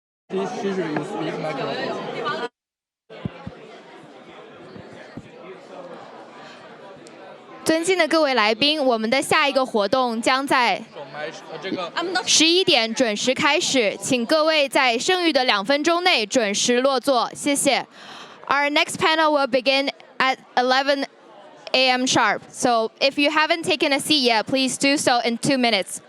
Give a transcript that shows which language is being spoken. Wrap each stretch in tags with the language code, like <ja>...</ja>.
<en>She should use this microphone.</en> <zh>尊敬的各位来宾，我们的下一个活动将在11点准时开始，请各位在剩余的2分钟内准时落座，谢谢。</zh> <en>Our next panel will begin at 11 a.m. sharp. So if you haven't taken a seat yet, please do so in 2 minutes.</en>